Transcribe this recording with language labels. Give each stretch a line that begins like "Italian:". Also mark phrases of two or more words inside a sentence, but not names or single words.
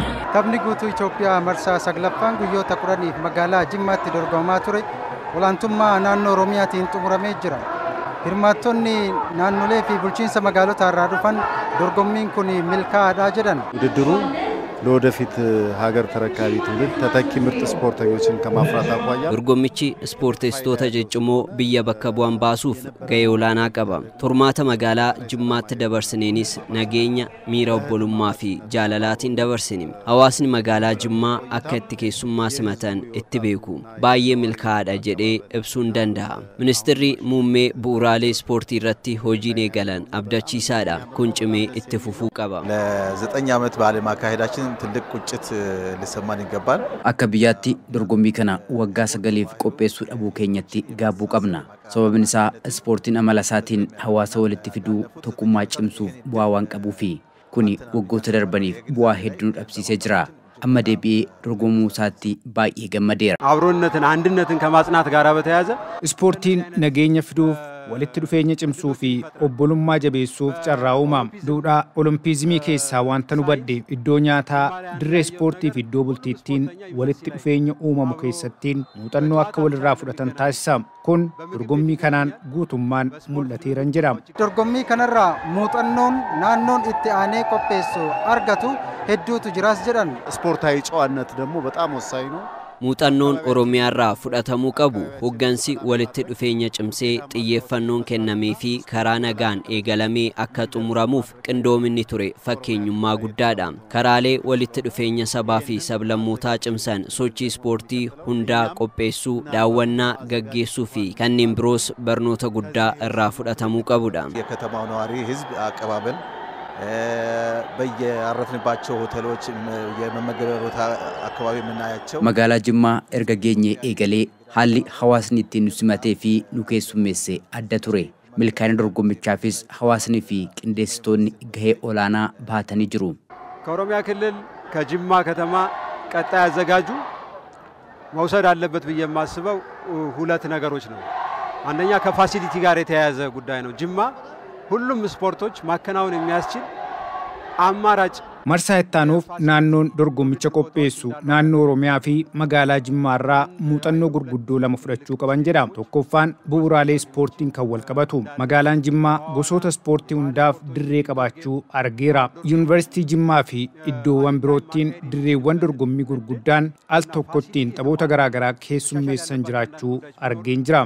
Oromo: Taphni guutuu Itoophiyaa marsaa saglaffaan guyyoota 10 magaalaa Jimmaatti dorgomaa ture olaantummaa naannoo Oromiyaatiin xumuramee jira. Hirmaattonni naannolee fi bulchiinsa magaalota irraa dhufan dorgommiin kun milkaa'aadha jedhan.
Amharic: ውድድሩ ለወደፊት ሀገር ተረካቢ ትውልድ ተተኪ ምርጥ ስፖርተኞችን ከማፍራት አኳያ
Oromo: dorgommichi ispoorteessitoota jajjamoo biyya bakka bu'an baasuuf gahee olaanaa qaba. Turmaata magaalaa Jimmaatti dabarsineenis nageenya, miira obbolummaa fi jaalalaatiin dabarsini. Hawaasni magaalaa Jimmaa akka itti keessummaa simatan itti beeku. Baay'ee milkaa'aadha jedhee ibsuun danda'a. Ministeerri muummee bu'uuraalee ispoortii irratti hojiin eegalan abdachiisaadha. Kun cimee itti fufuu qaba.
Amharic: ለ9 ዓመት በዓለም አካሄዳችን ትልቅ ቁጭት ሊሰማን ይገባል
Oromo: akka biyyaatti dorgommii kana waggaa 9f qopheessuu dhabuu keenyatti gaabuu qabna sababni isaa ispoortiin amala isaatiin hawaasa walitti fiduu tokkummaa cimsuuf bu'aa waan qabuu fi kuni waggoota darbaniif bu'aa hedduu dhabsiisee jira amma deebi'ee dorgomuu isaatti baay'ee gammadeera
Amharic: አብሮነትን አንድነትን ከማጽናት ጋር በተያያዘ
Oromo: ispoortiin nageenya fiduuf walitti dhufeenya cimsuu fi obbolummaa jabeessuuf carraa uumaam duudhaa olompizimii keessaa wanta nu badde iddoo nyaataa dirree ispoortii fi iddoo bultiittiin walitti dhufeenya uumamu keessattiin muuxannoo akka walirraa fudhatan taasisam kun dorgommii kanaan guutummaan mul'ateeran jedhama. Dorgommii kanarraa muuxannoon naannoon itti aanee qopheessu argatu hedduutu jiraas jedhan.
Amharic: ስፖርታዊ ጨዋነት ደግሞ በጣም ወሳኝ ነው
Oromo: muuxannoon Oromiyaarraa fudhatamuu qabu hoggansi walitti dhufeenya cimsee xiyyeeffannoon kennamee fi karaa nagaan eegalamee akka xumuramuuf qindoominni ture fakkeenyummaa guddaadha. Karaalee walitti dhufeenya sabaa fi sablammootaa cimsan sochii ispoortii hundaa qopheessuu, daawwannaa gaggeessuu fi kanneen biroos barnoota guddaa irraa fudhatamuu qabudha.
Amharic: የከተማው ነዋሪ ህዝብ አቀባበል በየአረፍንባቸው ሆቴሎች የመመገቢያ ቦታ አካባቢ የምናያቸው
Oromo: magaalaa Jimmaa erga geenye eegalee haalli hawaasni ittiin nu simatee fi nu keessummeesse adda ture milkaa'ina dorgommichaafis hawaasni fi qindeessitoonni gahee olaanaa baatanii jiru.
Amharic: ከኦሮሚያ ክልል ከጅማ ከተማ ቀጣይ አዘጋጁ መውሰድ አለበት ብዬ የማስበው ሁለት ነገሮች ነው። አንደኛ ከፋሲሊቲ ጋር የተያያዘ ጉዳይ ነው። ጅማ ሁሉም ስፖርቶች ማከናወን የሚያስችል አማራጭ
Oromo: marsaa ittaanuuf naannoon dorgommicha qopheessu naannoo Oromiyaa fi magaalaa Jimmaarraa muuxannoo gurguddoo lama fudhachuu qaban jedha. Tokkoffaan bu'uuraalee ispoortiin kan wal qabatu magaalaan Jimmaa gosoota ispoortii hundaaf dirree qabaachuu argeera. Yuunivarsiitii Jimmaa fi iddoowwan biroottiin dirreewwan dorgommii gurguddaan al tokkottiin taphoota garaagaraa keessummeessan jiraachuu argeen jira.